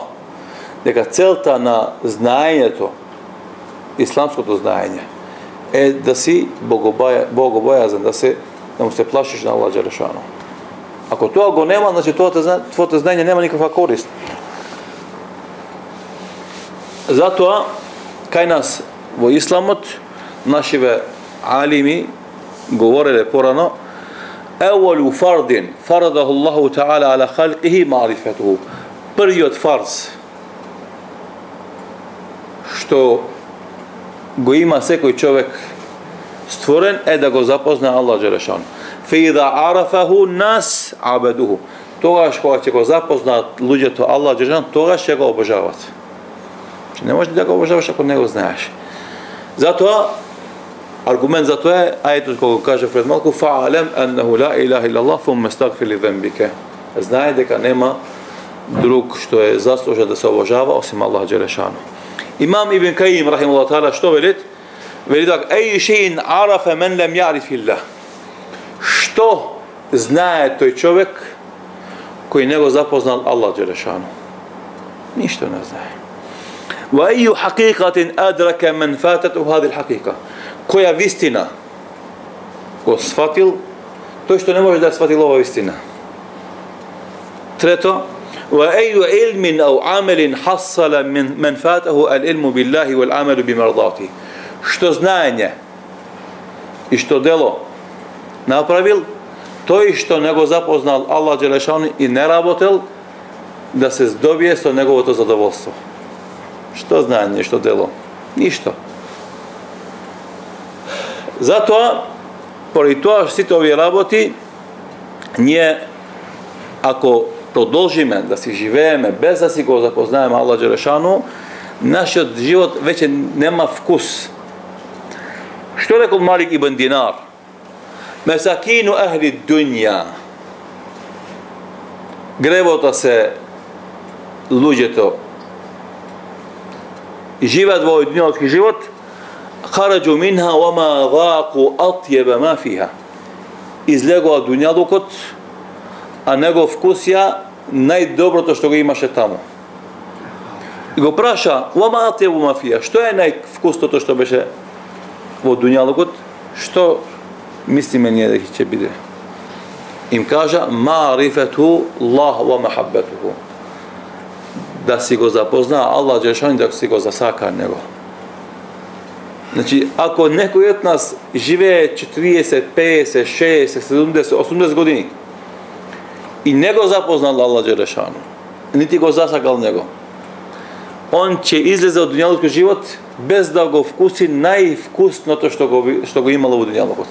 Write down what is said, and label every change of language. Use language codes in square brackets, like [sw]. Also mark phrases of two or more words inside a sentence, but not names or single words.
[mk] Дека целта на знаењето, исламското знаење, е да си богобојазен, да му се плашиш на Аллах Джелешану. Ако тоа го нема, значи твоето знаење нема никаква корист. Затоа, кај нас во исламот, нашиве алими говореле порано, [ar] أول فرض، فرضه الله تعالى على خلقه معرفته. [mk] Првиот фарз, што го има секој човек створен, е да го запозна Аллах Джелешану. [ar] فإذا عرفه الناس عبدوه. [mk] Тогаш кога ќе го запознаат луѓето Аллах Джелешану, тогаш ќе го обожават. Не можеш да го обожаваш ако не го знаеш. Затоа, аргумент за тоа е ајетот кога каже пред малку [ar] فاعلم أنه لا إله إلا الله ثم استغفر لذنبك. [mk] Знае дека нема друг што е заслужен да се обожава осим Аллах Джелешану. Имам Ибн Кајим [ar] رحمه الله تعالى [mk] што велит? Вели дека [ar] أي شيء عرف من لم يعرف الله. [mk] Што знае тој човек кој не го запознал Аллах Джелешану? Ништо не знае. [ar] وأي حقيقة أدرك من فاتته هذه الحقيقة. [mk] Која вистина го сфатил тој што не може да сфатил ова вистина. Трето, [ar] وأي علم أو عمل حصل من فاته العلم بالله والعمل بمرضاته. [mk] Што знаење и што дело направил тој што не го запознал Аллах Джелешану и не работел да се здобие со неговото задоволство. Што знаење, што дело? Ништо. Затоа, поради тоа сите овие работи, ние, ако продолжиме да си живееме без да си го запознаеме Аллах Джелешану, нашиот живот веќе нема вкус. Што рекол Малик ибн Динар? [ar] مساكين أهل الدنيا. [mk] Гревота се луѓето живеат во овој дуњалски живот, [ar] خرجوا منها وما ذاقوا أطيب ما فيها. [mk] Излегува дуњалукот, а него вкусија најдоброто што го имаше таму. И го праша, [ar] вама أطيب ما فيها. [mk] Што е највкусното што беше во дуњалукот? Што мислиме ние дека ќе биде? Им кажа, [ar] معرفة الله ومحبته. [mk] Да си го запозна Аллах Джелешану, да си го засака него. Значи, ако некој од нас живее 40, 50, 60, 70, 80 години и не го запознал Аллах Джелешану, нити го засакал него, он ќе излезе од дуњалскиот живот без да го вкуси највкусното што го имало во дуњалокот.